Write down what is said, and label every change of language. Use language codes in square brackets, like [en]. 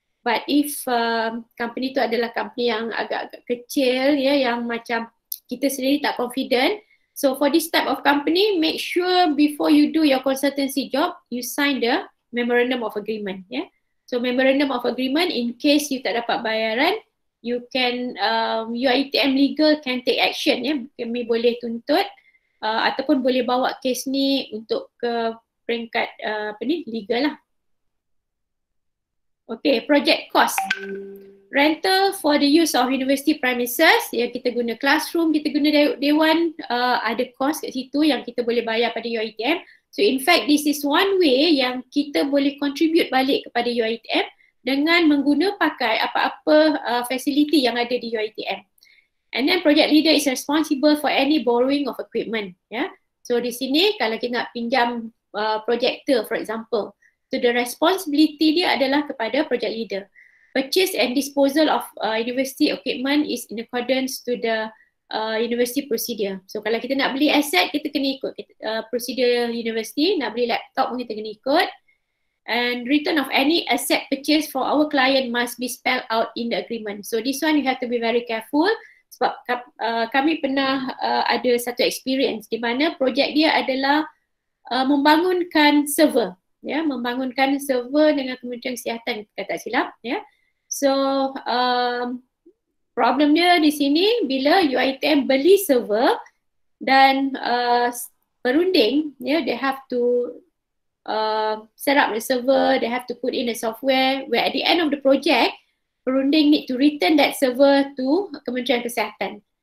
[en] But if company [ms] tu adalah company yang agak-agak kecil, yang macam kita sendiri tak [en] confident, so for this type of company, make sure before you do your consultancy job, you sign the memorandum of agreement. So memorandum of agreement, in case you [ms] tak dapat bayaran, [en] you can UiTM legal can take action. [ms] Kami boleh tuntut ataupun boleh bawa kes ni untuk ke peringkat legal lah. Okay, project cost. [en] Rental for the use of university premises, [ms] kita guna classroom, kita guna dewan, ada cost kat situ yang kita boleh bayar pada UiTM. [en] So in fact this is one way [ms] yang kita boleh contribute balik kepada UiTM dengan mengguna pakai apa-apa facility yang ada di UiTM. [en] And then project leader is responsible for any borrowing of equipment. [ms] So di sini kalau kita nak pinjam projector for example, [en] so the responsibility [ms] dia adalah kepada project leader. [en] Purchase and disposal of university equipment is in accordance to the university procedure. [ms] So kalau kita nak beli aset, kita kena ikut procedure university. Nak beli laptop pun kita kena ikut. [en] And return of any asset purchase for our client must be spelled out in the agreement. So this one you have to be very careful. [ms] Sebab kami pernah ada satu experience di mana projek dia adalah membangunkan server. Membangunkan server dengan Kementerian Kesihatan, kata tak silap. [en] So problem [ms] dia di sini bila UiTM beli server dan perunding, [en] they have to set up the server, they have to put in the software, where at the end of the project, perunding need to return that server to Kementerian Kesihatan.